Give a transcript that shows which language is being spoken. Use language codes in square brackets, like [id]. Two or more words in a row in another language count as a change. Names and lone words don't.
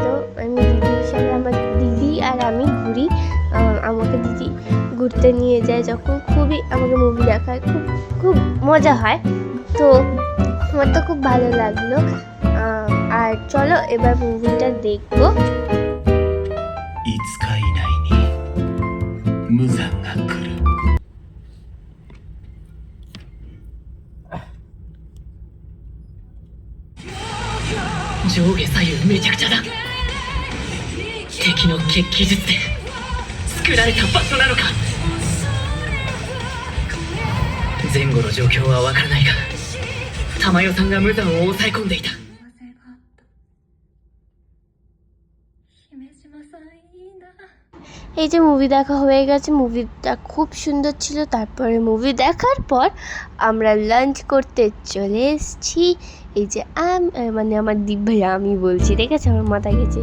[bn] আমি দিদির সাথে, আমার দিদি আর আমি ঘুরি। আমাকে দিদি ঘুরতে নিয়ে যায় যখন, খুবই আমাকে মুভি দেখায়, খুব খুব মজা হয়। তো আমার তো খুব ভালো লাগলো। আর চলো এবার মুভিটা দেখবো। [ja] 上下左右めちゃくちゃだ。敵の決起術で作られた場所なのか。前後の状況はわからないが、玉代さんが無惨を抑え込んでいた。 [bn] এই যে মুভি দেখা হয়ে গেছে, মুভিটা খুব সুন্দর ছিল। তারপরে মুভি দেখার পর আমরা লাঞ্চ করতে চলে এসেছি। এই যে মানে আমার দীপ ভাই, আমি বলছি, ঠিক আছে, আমার মাথায় গেছে।